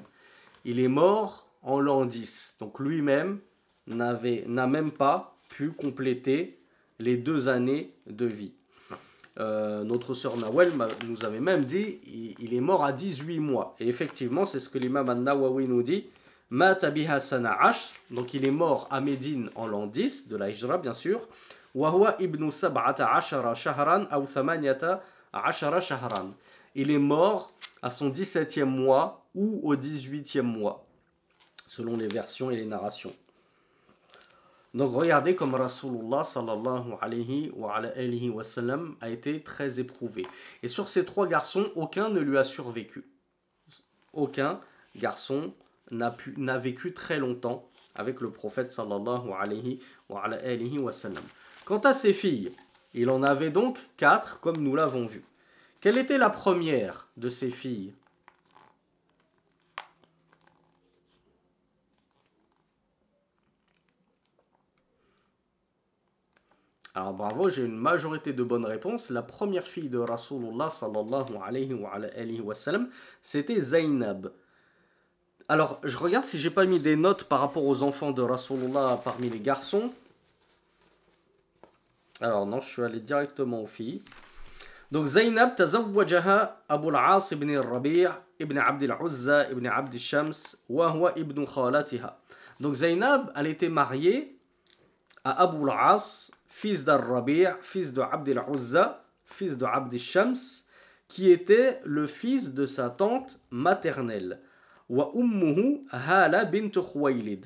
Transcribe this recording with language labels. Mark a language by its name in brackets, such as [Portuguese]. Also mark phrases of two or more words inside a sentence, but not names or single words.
[French] Il est mort en l'an 10. Donc lui-même n'a même pas pu compléter les 2 années de vie. Notre sœur Nawel nous avait même dit il est mort à 18 mois. Et effectivement, c'est ce que l'imam al-Nawawi nous dit. [Arabic] مات بها سنة عش, [French] donc il est mort à Médine en l'an 10 de la Hijra, bien sûr. [Arabic] وهو ابن سبعة عشر شهرا أو ثمانية عشر شهرا aw thamaniyata ashara shahran. [French] Il est mort à son 17e mois ou au 18e mois, selon les versions et les narrations. Donc regardez comme [Arabic] رسول الله صلى الله عليه وسلم [French] a été très éprouvé. Et sur ces 3 garçons, aucun ne lui a survécu. Aucun garçon n'a vécu très longtemps avec le prophète [Arabic] صلى الله عليه وسلم. [French] Quant à ses filles, il en avait donc 4 comme nous l'avons vu. Quelle était la première de ses filles? Alors bravo, j'ai une majorité de bonnes réponses. La première fille de [Arabic] رسول الله صلى الله عليه وسلم, [French] c'était Zainab. Alors, je regarde si j'ai pas mis des notes par rapport aux enfants de Rasulullah parmi les garçons. Alors non, je suis allé directement aux filles. [Arabic] Donc زينب تزوجها أبو العاص بن الربيع بن عبد العزى بن عبد شمس وهو ابن خالتها. [French] Donc Zainab, elle était mariée à Abu al-As, fils d'Al-Rabi', fils de Abd al-Uzza, fils de Abd al-Shams, qui était le fils de sa tante maternelle. [Arabic] وأمه هالة بنت خويلد.